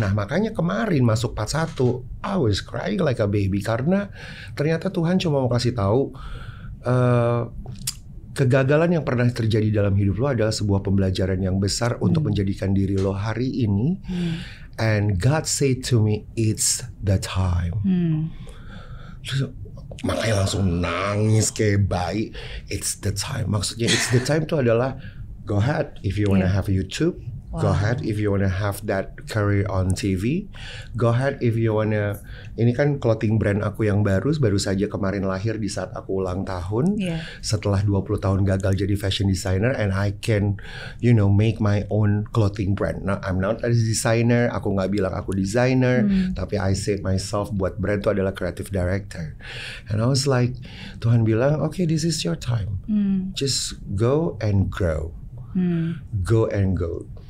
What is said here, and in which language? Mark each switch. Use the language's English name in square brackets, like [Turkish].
[Indonesian] Nah makanya kemarin masuk 41, [English] I was crying like a baby, [Indonesian] karena ternyata Tuhan cuma mau kasih tahu kegagalan yang pernah terjadi dalam hidup lo adalah sebuah pembelajaran yang besar untuk menjadikan diri lo hari ini. [English] And God said to me, it's the time. [Indonesian] Terus, makanya langsung nangis kayak bayi. [English] It's the time. [Indonesian] Maksudnya [English] it's the time [Indonesian] itu adalah, [English] go ahead if you wanna have YouTube. Go ahead if you wanna have that career on TV. Go ahead if you wanna. [Indonesian] Ini kan clothing brand aku yang baru saja kemarin lahir di saat aku ulang tahun. Setelah 20 tahun gagal jadi fashion designer, [English] and I can, you know, make my own clothing brand. Nah, I'm not a designer. [Indonesian] Aku nggak bilang aku designer, tapi [English] I say myself [Indonesian] buat brand itu adalah [English] creative director. And I was like, [Indonesian] Tuhan bilang, [English] okay, this is your time. Just go and grow. Go and go.